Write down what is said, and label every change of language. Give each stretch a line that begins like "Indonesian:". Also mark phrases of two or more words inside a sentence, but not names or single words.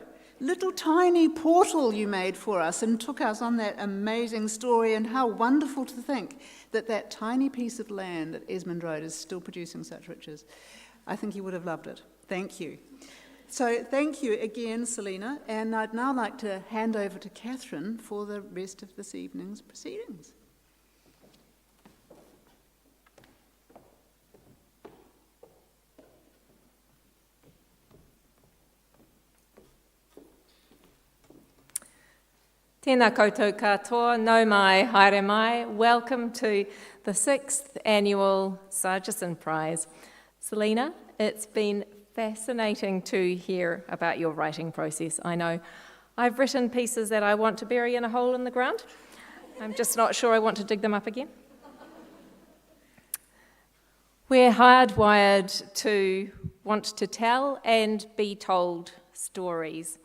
English: Little tiny portal you made for us and took us on that amazing story, and how wonderful to think that that tiny piece of land at Esmond Road is still producing such riches. I think you would have loved it. Thank you. So thank you again, Selina, and I'd now like to hand over to Catherine for the rest of this evening's proceedings.
Māori: Tēnā koutou katoa, nau mai, haere mai.
English: Welcome to the 6th Annual Sargeson Prize. Selina, it's been fascinating to hear about your writing process. I know I've written pieces that I want to bury in a hole in the ground. I'm just not sure I want to dig them up again. We're hardwired to want to tell and be told stories.